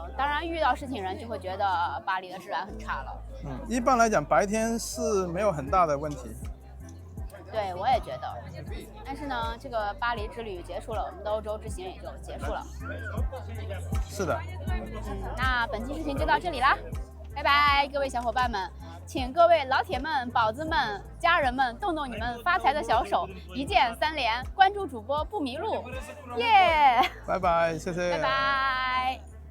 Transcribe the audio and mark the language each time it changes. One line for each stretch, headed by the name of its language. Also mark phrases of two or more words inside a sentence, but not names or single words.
Chinese: 當然遇到事情人就會覺得巴黎的治安很差了。一般來講白天是沒有很大的問題。對，我也覺得。但是呢，這個巴黎之旅結束了，我們的歐洲之行也就結束了。是的。那本期視頻就到這裡啦。拜拜，各位小伙伴們，請各位老鐵們、寶子們、家人們動動你們發財的小手，一鍵3連，關注主播不迷路，耶！拜拜，謝謝。拜拜。